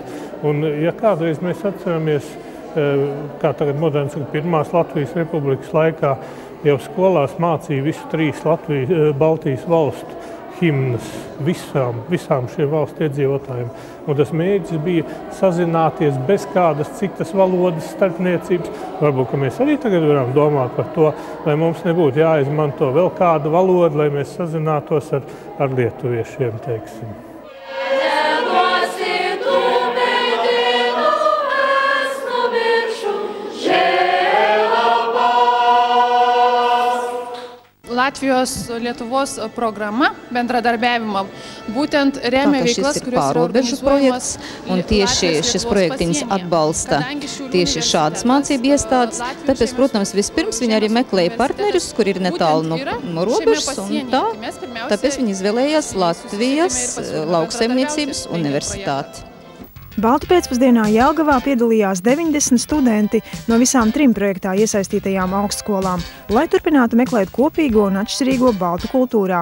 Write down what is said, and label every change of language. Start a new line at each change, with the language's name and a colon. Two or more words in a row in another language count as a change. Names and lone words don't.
Latvian: Un, ja kādreiz mēs atceramies, kā tagad moderns pirmās Latvijas republikas laikā, jau skolās mācīja visu 3 Baltijas valstu himnas visām šiem valstu iedzīvotājiem. Un tas mērķis bija sazināties bez kādas citas valodas starpniecības. Varbūt, ka mēs arī tagad varam domāt par to, lai mums nebūtu jāizmanto vēl kāda valoda, lai mēs sazinātos ar lietuviešiem, teiksim.
Lithuanian: Latvijos-Lietuvos programa bendradarbiavimo būtent remia veiklas, kurios ir organizuojamas.
Latvian: Un tieši šis projektiņš atbalsta tieši šādas mācību iestādes. Tāpēc, protams, vispirms viņi arī meklēja partnerus, kur ir netālu no robežas, un tāpēc viņi izvēlējās Latvijas lauksaimniecības universitāti. Baltu pēcpusdienā Jelgavā piedalījās 90 studenti no visām 3 projektā iesaistītajām augstskolām, lai turpinātu meklēt kopīgo un atšķirīgo baltu kultūrā.